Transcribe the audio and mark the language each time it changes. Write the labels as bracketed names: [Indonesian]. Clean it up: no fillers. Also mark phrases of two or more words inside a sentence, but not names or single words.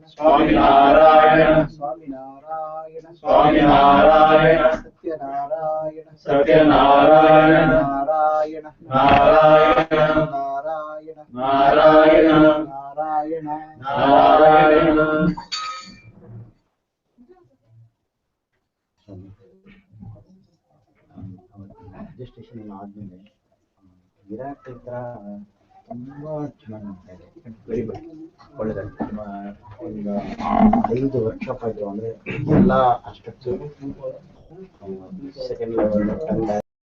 [Kannada] ಸ್ವಾಮಿನಾರಾಯಣ ಸ್ವಾಮಿನಾರಾಯಣ ಸ್ವಾಮಿನಾರಾಯಣ ಸತ್ಯನಾರಾಯಣ ಸತ್ಯನಾರಾಯಣ ನಾರಾಯಣ ನಾರಾಯಣ ನಾರಾಯಣ ನಾರಾಯಣ ನಾರಾಯಣ ನಾರಾಯಣ ರಿಜಿಸ್ಟ್ರೇಷನ್ ಆದ್ಮೇಲೆ ವಿರಾಟ್ ಹತ್ರ ತುಂಬಾ ಚೆನ್ನಾಗಿ ಮಾಡ್ತಾ ಇದೆ. [English] very good, [Kannada] ಒಳ್ಳೆದಾಗಿ. ಒಂದು 5 ವರ್ಕ್ಶಾಪ್ ಆಯಿತು ಅಂದರೆ ಎಲ್ಲ ಅಷ್ಟು [English] second level